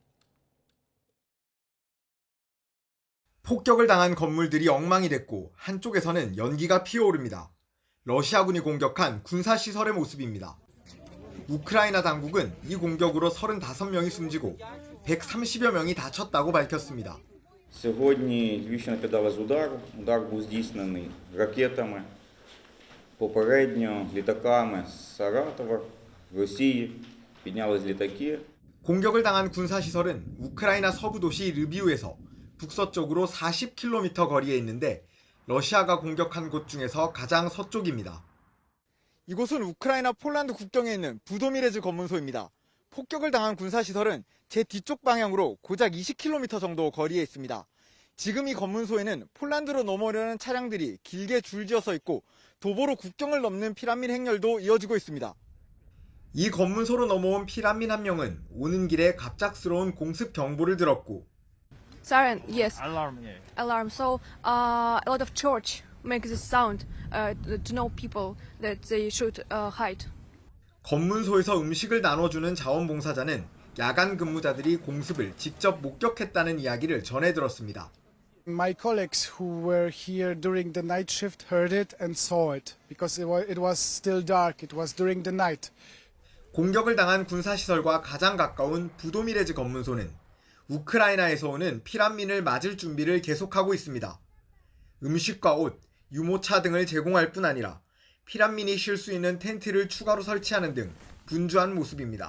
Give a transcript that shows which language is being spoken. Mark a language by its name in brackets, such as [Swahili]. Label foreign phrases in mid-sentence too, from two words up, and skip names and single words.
[Korean] 폭격을 당한 건물들이 엉망이 됐고 한쪽에서는 연기가 피어오릅니다. 러시아군이 공격한 군사시설의 모습입니다. 우크라이나 당국은 이 공격으로 35명이 숨지고 130여 명이 다쳤다고 밝혔습니다. [Ukrainian] Сьогодні Львівщина піддалась удару. Удар був здійснений ракетами, попередньо літаками з Саратова, Росії. піднялись літаки. [Korean] 공격을 당한 군사시설은 우크라이나 서부 도시 르비우에서 북서쪽으로 40km 거리에 있는데 러시아가 공격한 곳 중에서 가장 서쪽입니다. 이곳은 우크라이나 폴란드 국경에 있는 부도미레즈 검문소입니다. 폭격을 당한 군사시설은 제 뒤쪽 방향으로 고작 20km 정도 거리에 있습니다. 지금 이 검문소에는 폴란드로 넘어오려는 차량들이 길게 줄지어 서 있고 도보로 국경을 넘는 피난민 행렬도 이어지고 있습니다. 이 검문소로 넘어온 피난민 한 명은 오는 길에 갑작스러운 공습 경보를 들었고 [English] Siren, yes. Alarm, yeah. Alarm. So a lot of church make this sound to know people that they should hide. [Korean] 검문소에서 음식을 나눠주는 자원봉사자는 야간 근무자들이 공습을 직접 목격했다는 이야기를 전해 들었습니다. [English] My colleagues who were here during the night shift heard it and saw it because it was still dark. It was during the night. [Korean] 공격을 당한 군사시설과 가장 가까운 부도미레즈 검문소는 우크라이나에서 오는 피난민을 맞을 준비를 계속하고 있습니다. 음식과 옷, 유모차 등을 제공할 뿐 아니라 피난민이 쉴 수 있는 텐트를 추가로 설치하는 등 분주한 모습입니다.